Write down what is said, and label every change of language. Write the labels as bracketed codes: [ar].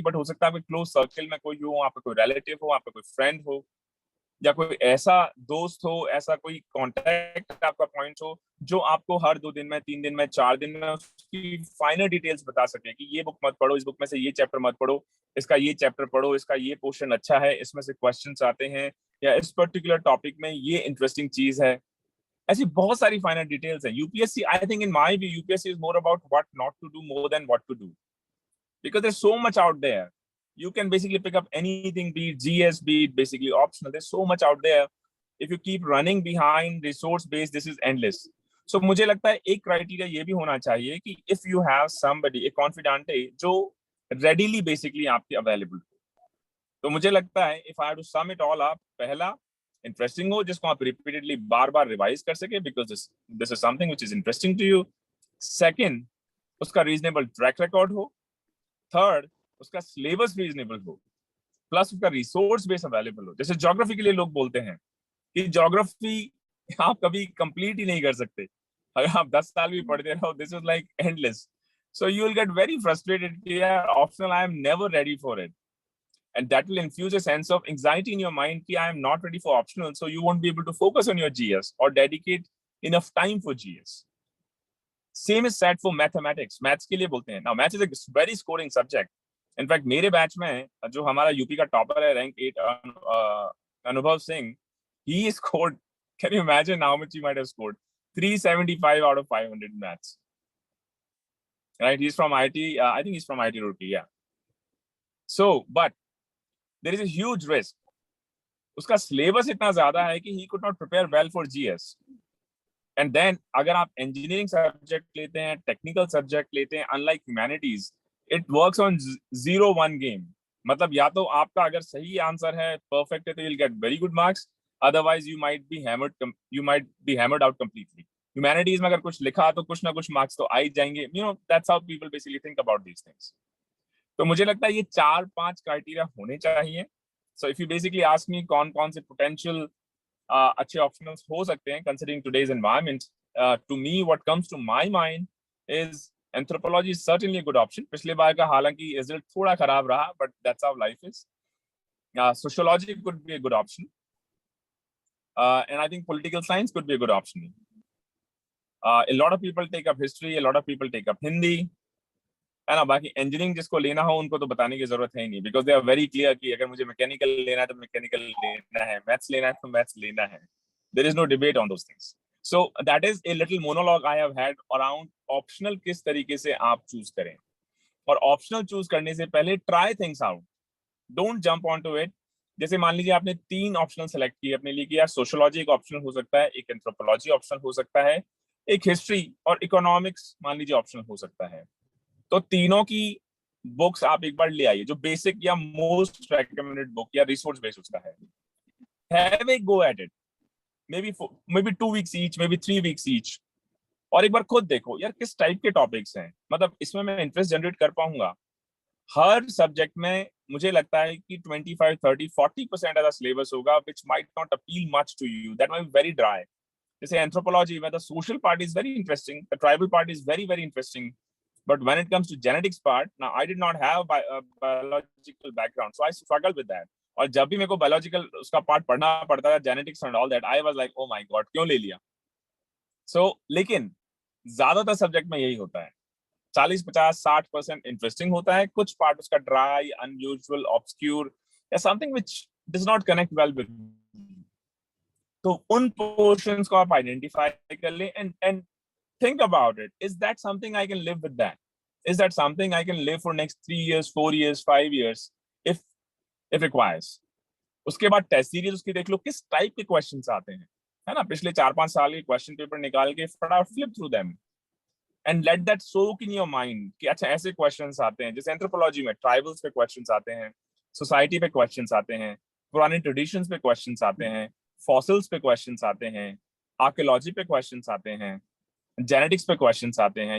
[hi] But हो सकता है आपके क्लोज सर्कल में कोई हो, आपका कोई रिलेटिव हो, आपका कोई फ्रेंड हो, या कोई ऐसा दोस्त हो, ऐसा कोई कांटेक्ट आपका पॉइंट हो जो आपको हर 2 दिन में, 3 दिन में, 4 दिन में उसकी फाइनल डिटेल्स बता सके कि ये बुक मत पढ़ो, इस बुक में से ये चैप्टर मत पढ़ो, इसका ये चैप्टर पढ़ो, इसका ये पोर्शन अच्छा है, इसमें से क्वेश्चंस आते हैं, या इस पर्टिकुलर टॉपिक में ये इंटरेस्टिंग चीज है. ऐसी बहुत सारी फाइनल डिटेल्स हैं. [en] UPSC, I think in my view, UPSC is more about what not to do more than what to do, because there's so much out there. You can basically pick up anything, be it GS, be it basically optional. There's so much out there. If you keep running behind resource base, this is endless. [hi] So मुझे लगता है एक criteria ये भी होना चाहिए कि [en] if you have somebody, a confidante, [hi] जो readily basically आपके available हो. तो मुझे लगता है [en] if I have to sum it all up, [hi] पहला interesting हो, जिसको आप repeatedly बार-बार revise कर सके, [en] because this is something which is interesting to you. [hi] Second, उसका reasonable track record हो. थर्ड, उसका सिलेबस रीजनेबल हो, प्लस उसका रिसोर्स बेस अवेलेबल हो. जैसे ज्योग्राफी के लिए लोग बोलते हैं कि ज्योग्राफी आप कभी कंप्लीट ही नहीं कर सकते, अगर आप 10 साल भी पढ़ते रहो, [en] This is like endless. So you will get very frustrated [hi] कि यार optional, [en] I am never ready for it. and that will infuse a sense of anxiety in your mind कि I am not ready for optional, so you won't be able to focus on your GS or dedicate enough time for GS. Same is said for mathematics. [hi] Maths के लिए बोलते हैं. [en] Now maths is a very scoring subject. In fact, [hi] मेरे batch में जो हमारा UP का topper है, [en] Rank 8, Anubhav Singh, he scored, can you imagine how much he might have scored? 375 out of 500 in maths. Right? He's from IT. I think he's from IT Roorkee. Yeah. So, but there is a huge risk. [hi] उसका syllabus इतना ज़्यादा है कि [en] he could not prepare well for GS. And then [hi] अगर आप engineering subject लेते हैं, [en] technical subject लेते हैं, unlike humanities, it works on 0-1 game. [hi] मतलब या तो आपका अगर सही आंसर है, perfect है, तो [en] you'll get very good marks. Otherwise, you might be hammered out completely. [hi] Humanities में अगर कुछ लिखा तो कुछ ना कुछ marks तो आ ही जाएंगे. [en] You know, that's how people basically think about these things. [hi] तो मुझे लगता है ये 4-5 criteria होने चाहिए. [en] So if you basically ask me [hi] कौन से potential अच्छे optionals हो सकते हैं [en] considering today's environment, to me what comes to my mind is anthropology is certainly a good option. [hi] पिछले बार का हालांकि result थोड़ा खराब रहा, [en] but that's how life is. Sociology could be a good option, and I think political science could be a good option. A lot of people take up history, a lot of people take up Hindi. [hi] है ना, बाकी engineering जिसको लेना हो उनको तो बताने की जरूरत है ही नहीं, [en] because they are very clear [hi] कि अगर मुझे mechanical लेना है तो mechanical लेना है, maths लेना है तो maths लेना है. [en] There is no debate on those things. So that is a little monologue I have had around optional [hi] किस तरीके से आप choose करें. और optional choose करने से पहले [en] try things out. Don't jump onto it. [hi] जैसे मान लीजिए आपने 3 optional select किए अपने लिए कि यार sociology एक optional हो सकता है, एक anthropology optional हो सकता है, एक history और economics मान लीजिए optional हो सकता है. तो तीनों की बुक्स आप एक बार ले आइए जो बेसिक या मोस्ट रेकमेंडेड बुक या रिसोर्स बेस्ड उसका है. [en] have a go at it, maybe 2 weeks each, [hi] may be 3 weeks each, और एक बार खुद देखो यार किस टाइप के टॉपिक्स हैं, मतलब इसमें मैं इंटरेस्ट जनरेट कर पाऊंगा. हर सब्जेक्ट में मुझे लगता है कि 25, 30, 40% ऐसा सिलेबस होगा [en] which might not appeal much to you, that might be very dry. [hi] जैसे एंथ्रोपोलॉजी में [en] the social part is very interesting, the tribal part is very very interesting. But when it comes to genetics part, now I did not have a biological background, so I struggled with that. [hi] और जब भी मेरे को biological उसका part पढ़ना पड़ता था, [en] genetics and all that, I was like, oh my god, [hi] क्यों ले लिया? So लेकिन ज़्यादातर सब्जेक्ट में यही होता है, 40, 50, 60% इंटरेस्टिंग होता है, कुछ पार्ट उसका ड्राई, अनयूजुअल, ऑब्सक्यूर या [en] Something which does not connect well with. [hi] तो उन पोर्शंस को आप आइडेंटिफाई कर लें [en] and think about it. Is that something I can live with that? Is that something I can live for next 3 years, 4 years, 5 years if requires? [hi] उसके बाद test series उसकी देख लो किस टाइप के क्वेश्चंस आते हैं, है ना, पिछले 4-5 साल के क्वेश्चन पेपर निकाल के फटाफट [en] flip through them and let that soak in your mind [hi] कि अच्छा ऐसे क्वेश्चंस आते हैं. जैसे एंथ्रोपोलॉजी में ट्राइबल्स पे क्वेश्चंस आते हैं, सोसाइटी पे क्वेश्चंस आते हैं, पुराने ट्रेडिशंस पे क्वेश्चंस आते हैं, फॉसिल्स पे क्वेश्चंस आते हैं, आर्कियोलॉजी पे क्वेश्चंस आते हैं, जेनेटिक्स पे क्वेश्चंस आते हैं.